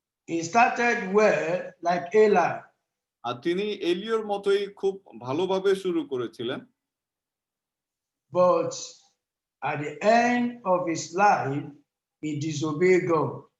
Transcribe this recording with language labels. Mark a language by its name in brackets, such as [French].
[English] He started well like Eli. [Bangla] আর তিনি এলিয়র মতোই খুব ভালোভাবে শুরু করেছিলেন, [English] But at the end of his life, he disobeyed God.